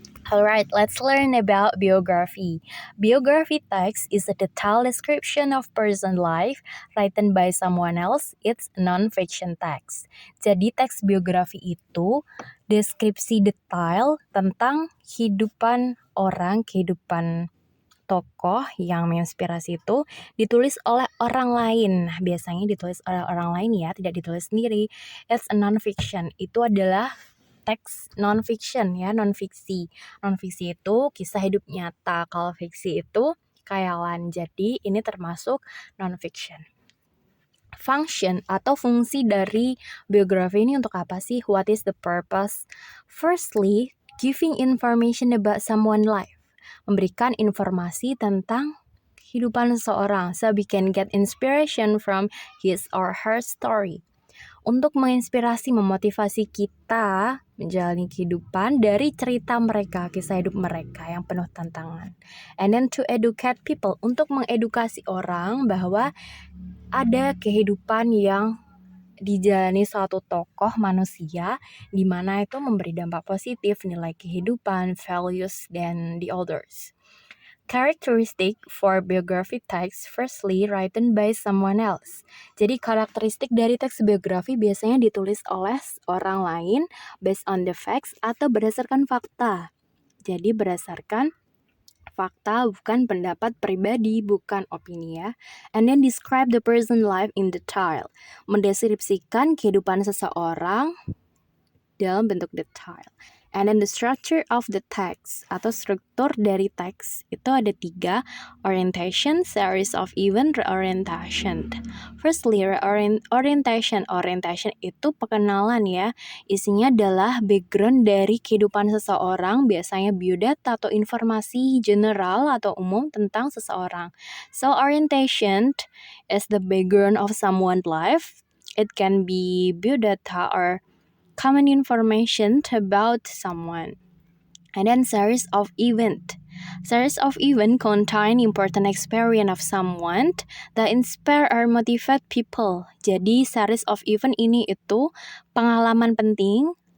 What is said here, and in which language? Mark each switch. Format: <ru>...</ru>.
<en>Alright, let's learn about biography. Biography text is a detailed description of person life written by someone else. It's non-fiction text.</en> <id>Jadi teks biografi itu deskripsi detail tentang kehidupan orang, kehidupan tokoh yang menginspirasi itu ditulis oleh orang lain. Biasanya ditulis oleh orang lain ya, tidak ditulis sendiri.</id> <en>It's a non-fiction.</en> <id>Itu adalah teks non-fiction ya, non-fiksi. Non-fiksi itu kisah hidup nyata. Kalau fiksi itu khayalan. Jadi ini termasuk non-fiction. Function atau fungsi dari biografi ini untuk apa sih?</id> <en>What is the purpose? Firstly, giving information about someone's life.</en> <id>Memberikan informasi tentang kehidupan seseorang,</id> <en>so we can get inspiration from his or her story.</en> <id>Untuk menginspirasi, memotivasi kita menjalani kehidupan dari cerita mereka, kisah hidup mereka yang penuh tantangan.</id> <en>And then to educate people,</en> <id>untuk mengedukasi orang bahwa ada kehidupan yang dijalani suatu tokoh manusia di mana itu memberi dampak positif, nilai kehidupan, values, dan the others.</id> <en>Characteristic for biography text, firstly written by someone else.</en> <id>Jadi karakteristik dari teks biografi biasanya ditulis oleh orang lain</id> <en>based on the facts</en> <id>atau berdasarkan fakta. Jadi berdasarkan fakta, bukan pendapat pribadi, bukan opini ya.</id> <en>And then describe the person life in detail.</en> <id>Mendeskripsikan kehidupan seseorang dalam bentuk detail.</id> <en>And then the structure of the text</en> <id>atau struktur dari teks itu ada 3,</id> <en>orientation, series of event, reorientation. Firstly, orientation. Orientation</en> <id>itu perkenalan ya. Isinya adalah background dari kehidupan seseorang, biasanya biodata atau informasi general atau umum tentang seseorang.</id> <en>So orientation is the background of someone's life. It can be biodata or common information about someone. And then series of event. Series of event contain important experience of someone that inspire or motivate people.</en> <id>Jadi series of event ini itu pengalaman penting</id>